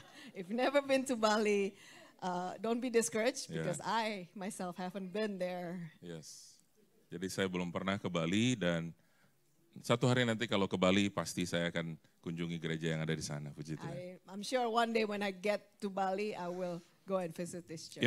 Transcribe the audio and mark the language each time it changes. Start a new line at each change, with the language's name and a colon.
English: If you've never been to Bali, don't be discouraged because I myself haven't been there. Yes.
Indonesian: Jadi saya belum pernah ke Bali, dan satu hari nanti kalau ke Bali pasti saya akan kunjungi gereja yang ada di sana. Puji Tuhan.
English: I'm sure one day when I get to Bali, I will go and visit this church.